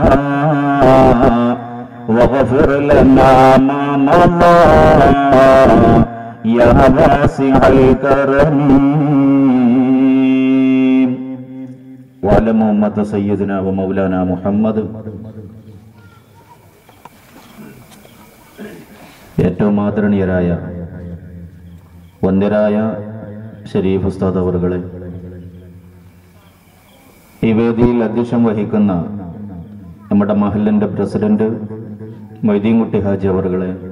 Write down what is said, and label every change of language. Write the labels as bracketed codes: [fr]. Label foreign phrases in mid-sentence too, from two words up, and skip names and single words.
[ar] واغفر لنا ما مضى يا واسع الكرم وعلى محمد سيدنا ومولانا محمد. [ml] ഏറ്റവും ആദരണീയരായ വന്ദ്യരായ ഷരീഫ് ഉസ്താദ് അവറുകളെ, ഈ വേദിയിൽ അധ്യക്ഷം വഹിക്കുന്ന നമ്മുടെ മഹല്ലിന്റെ പ്രസിഡന്റ് മൊയ്തീൻകുട്ടി ഹാജി അവറുകളെ,